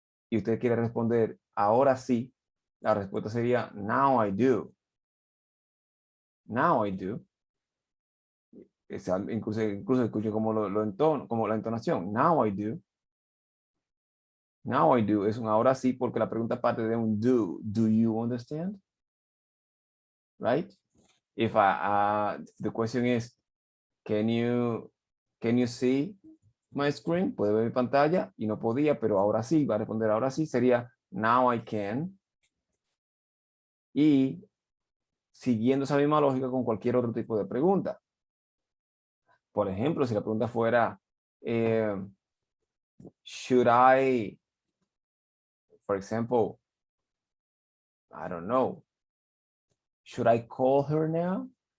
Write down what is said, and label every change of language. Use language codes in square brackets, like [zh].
[es] Y usted quiere responder, ahora sí, la respuesta sería, [en] now I do. Now I do. [es] Incluso escucho como lo entono, como la entonación. [en] Now I do. Now I do [es] es un ahora sí porque la pregunta parte de un do. [en] Do you understand? Right? If the question is, can you see my screen? [es] ¿Puede ver mi pantalla? Y no podía, pero ahora sí, va a responder ahora sí, sería [en] now I can. [es] Y siguiendo esa misma lógica con cualquier otro tipo de pregunta. Por ejemplo, si la pregunta fuera, [en] should I, for example, I don't know, should I call her now?